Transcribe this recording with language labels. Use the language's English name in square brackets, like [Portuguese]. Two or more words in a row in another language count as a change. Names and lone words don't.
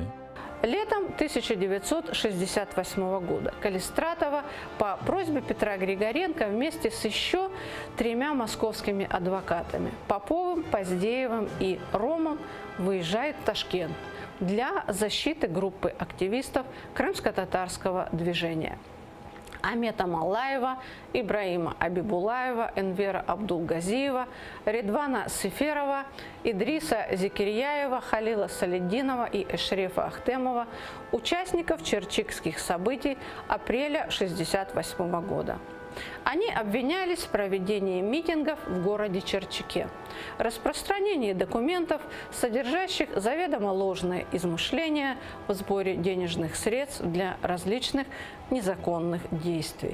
[Russian] Летом 1968 года Калистратова по просьбе Петра Григоренко вместе с еще 3 московскими адвокатами – Поповым, Поздеевым и Ромом выезжает в Ташкент для защиты группы активистов крымско-татарского движения. Амета Малаева, Ибраима Абибулаева, Энвера Абдулгазиева, Редвана Сеферова, Идриса Зикирьяева, Халила Саледдинова и Эшрефа Ахтемова, участников черчикских событий апреля 1968 года. Они обвинялись в проведении митингов в городе Черчике, распространении документов, содержащих заведомо ложные измышления в сборе денежных средств для различных незаконных действий.